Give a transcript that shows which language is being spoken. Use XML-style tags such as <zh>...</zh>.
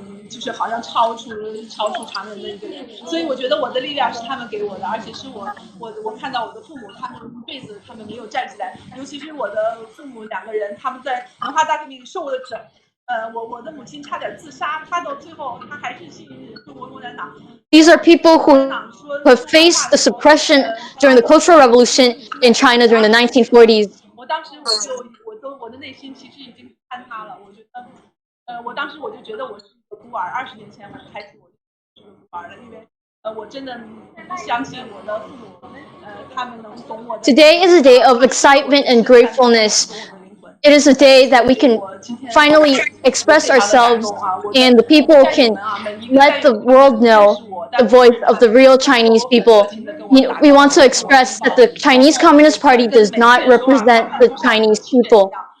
<zh>就是好像超出常人的一个人。所以我觉得我的力量是他们给我的，而且是我看到我的父母，他们一辈子他们没有站起来，尤其是我的父母2个人，他们在文化大革命受了整。我的母亲差点自杀，她到最后她还是信中国共产党。</zh> <en>These are people who have faced the suppression during the Cultural Revolution in China during the 1940s.</en> <zh>我当时我的内心其实已经坍塌了。我觉得，我当时我就觉得我是一个孤儿。20年前我开始我就是个孤儿了，因为我真的不相信我的父母，他们能懂我的。</zh> <en>Today is a day of excitement and gratefulness. It is a day that we can finally express ourselves and the people can let the world know the voice of the real Chinese people. We want to express that the Chinese Communist Party does not represent the Chinese people.</en>